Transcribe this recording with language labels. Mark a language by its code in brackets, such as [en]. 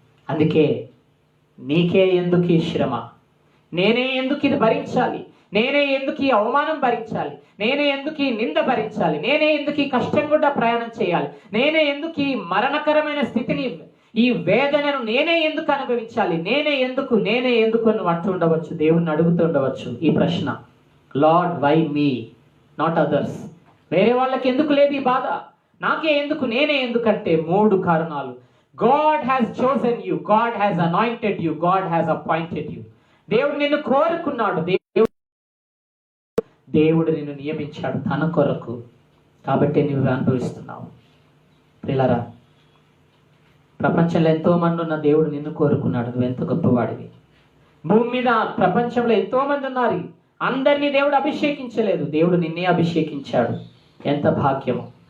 [te] అందుకే నీకే ఎందుకు ఈ శ్రమ, నేనే ఎందుకు ఇది భరించాలి, నేనే ఎందుకు ఈ అవమానం భరించాలి, నేనే ఎందుకు ఈ నింద భరించాలి, నేనే ఎందుకు ఈ కష్టం కూడా ప్రయాణం చేయాలి, నేనే ఎందుకు ఈ మరణకరమైన స్థితిని, ఈ వేదనను నేనే ఎందుకు అనుభవించాలి, నేనే ఎందుకు నువ్వు అంటూ ఉండవచ్చు. దేవుణ్ణి అడుగుతూ ఉండవచ్చు ఈ ప్రశ్న. [en] Lord, why me, not others. [te] వేరే వాళ్ళకి ఎందుకు లేదు ఈ బాధ, నాకే ఎందుకు, నేనే ఎందుకంటే 3 కారణాలు. [en] God has chosen you, God has anointed you, God has appointed you. [te] దేవుడు నిన్ను కోరుకున్నాడు, దేవుడు నిన్ను నియమించాడు తన కొరకు. కాబట్టి నువ్వు అనుభవిస్తున్నావు. ప్రియులారా, ప్రపంచంలో ఎంతో మంది ఉన్న దేవుడు నిన్ను కోరుకున్నాడు. నువ్వు ఎంత గొప్పవాడివి. భూమి మీద ప్రపంచంలో ఎంతో మంది ఉన్నారు, అందరినీ దేవుడు అభిషేకించలేదు, దేవుడు నిన్నే అభిషేకించాడు. ఎంత భాగ్యము.